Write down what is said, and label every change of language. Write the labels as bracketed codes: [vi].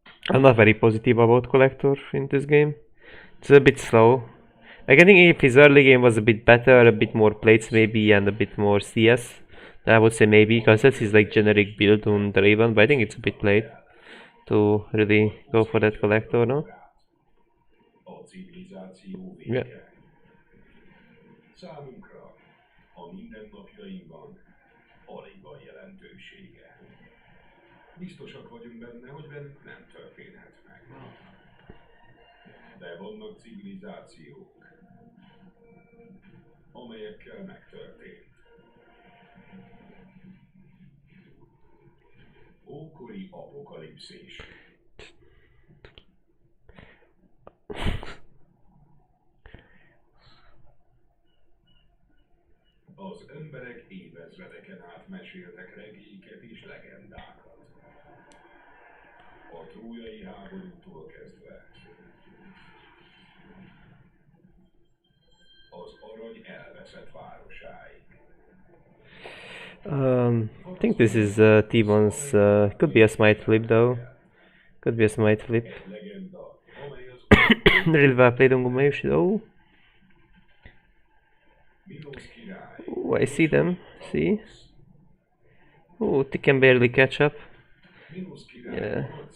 [en] I'm not very positive about Collector in this game. It's a bit slow. Like, I think if his early game was a bit better, a bit more plates maybe, and a bit more CS, then I would say maybe, because that's his like generic build on Draven, but I think it's a bit late to really go for that collector, no? Yeah. [hu] Számunkra a mindennapjainkban alig van jelentősége. Biztosak vagyunk benne, hogy velük nem történhet meg. De vannak civilizációk, amelyekkel megtörtént. Ókori apokalipszis. Az emberek évezredeken át meséltek regényeket és legendákat. A trójai háborútól kezdve az arany elveszett városáig. [en] I think this is T1's, could be a smite flip though. Could be a smite flip. Really well played on Gumayushi though. Oh, I see them. See? Oh, they can barely catch up. Yeah.